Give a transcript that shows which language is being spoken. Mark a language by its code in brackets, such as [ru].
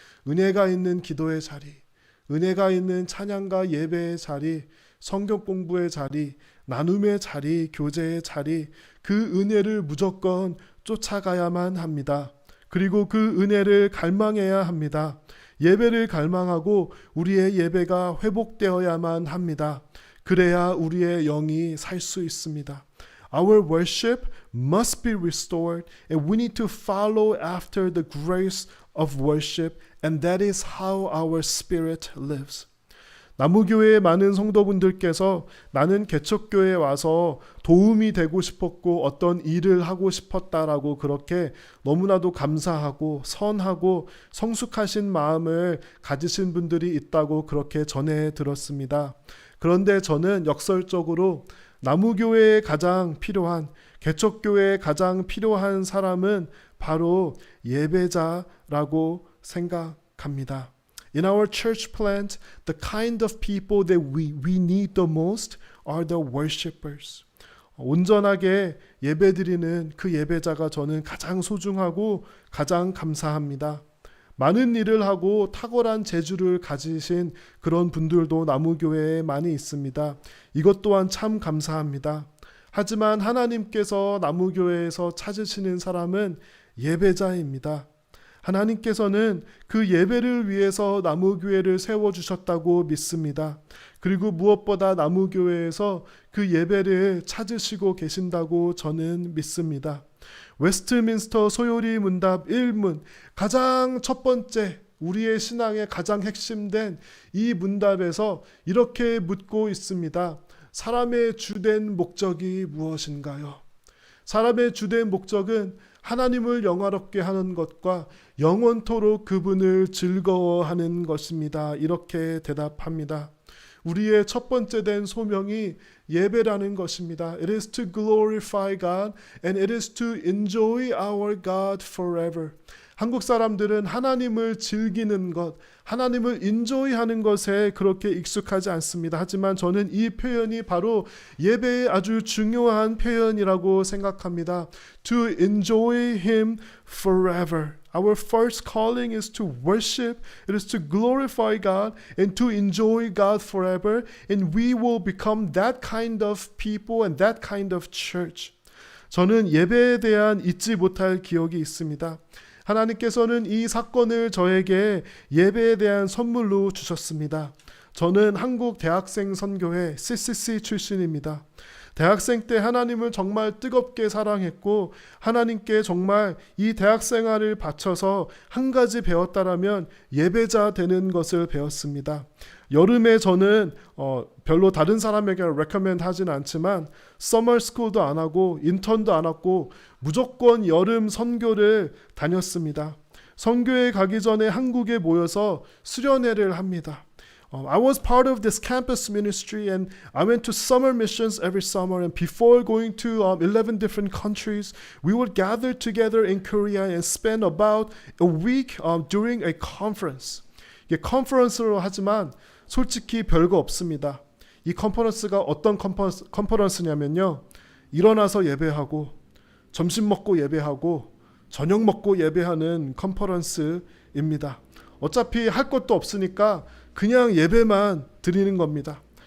[ko] 은혜가 있는 기도의 자리, 은혜가 있는 찬양과 예배의 자리, 성경 공부의 자리, 나눔의 자리, 교제의 자리, 그 은혜를 무조건 쫓아가야만 합니다. 그리고 그 은혜를 갈망해야 합니다. 예배를 갈망하고 우리의 예배가 회복되어야만 합니다. 그래야 우리의 영이 살 수 있습니다. [en] Our worship must be restored and we need to follow after the grace of worship and that is how our spirit lives. [ko] 나무교회의 많은 성도분들께서 나는 개척교회에 와서 도움이 되고 싶었고 어떤 일을 하고 싶었다라고 그렇게 너무나도 감사하고 선하고 성숙하신 마음을 가지신 분들이 있다고 그렇게 전해 들었습니다. 그런데 저는 역설적으로 나무교회에 가장 필요한, 개척교회에 가장 필요한 사람은 바로 예배자라고 생각합니다. [en] In our church plant, the kind of people that we need the most are the worshipers. [ko] 온전하게 예배드리는 그 예배자가 저는 가장 소중하고 가장 감사합니다. 많은 일을 하고 탁월한 재주를 가지신 그런 분들도 나무교회에 많이 있습니다. 이것 또한 참 감사합니다. 하지만 하나님께서 나무교회에서 찾으시는 사람은 예배자입니다. 하나님께서는 그 예배를 위해서 나무교회를 세워주셨다고 믿습니다. 그리고 무엇보다 나무교회에서 그 예배를 찾으시고 계신다고 저는 믿습니다. 웨스트민스터 소요리 문답 1문, 가장 첫 번째 우리의 신앙의 가장 핵심된 이 문답에서 이렇게 묻고 있습니다. 사람의 주된 목적이 무엇인가요? 사람의 주된 목적은 하나님을 영화롭게 하는 것과 영원토록 그분을 즐거워하는 것입니다. 이렇게 대답합니다. 우리의 첫 번째 된 소명이 예배라는 것입니다. [en] It is to glorify God and it is to enjoy our God forever. [ko] 한국 사람들은 하나님을 즐기는 것, 하나님을 인조이하는 것에 그렇게 익숙하지 않습니다. 하지만 저는 이 표현이 바로 예배의 아주 중요한 표현이라고 생각합니다. [en] To enjoy Him forever. Our first calling is to worship, it is to glorify God and to enjoy God forever, and we will become that kind of people and that kind of church. [ko] 저는 예배에 대한 잊지 못할 기억이 있습니다. 하나님께서는 이 사건을 저에게 예배에 대한 선물로 주셨습니다. 저는 한국 대학생 선교회 CCC 출신입니다. 대학생 때 하나님을 정말 뜨겁게 사랑했고 하나님께 정말 이 대학 생활을 바쳐서 한 가지 배웠다라면 예배자 되는 것을 배웠습니다. 여름에 저는 별로 다른 사람에게 recommend 하진 않지만 서머 스쿨도 안 하고 인턴도 안 하고 무조건 여름 선교를 다녔습니다. 선교에 가기 전에 한국에 모여서 수련회를 합니다. [en] I was part of this campus ministry and I went to summer missions every summer, and before going to 11 different countries, we would gather together in Korea and spend about a week during a conference. [ko] 이게 컨퍼런스로 하지만 솔직히 별거 없습니다. 이 컨퍼런스가 어떤 컨퍼런스냐면요. 일어나서 예배하고 점심 먹고 예배하고 저녁 먹고 예배하는 컨퍼런스입니다. 어차피 할 것도 없으니까 그냥 예배만 드리는 겁니다.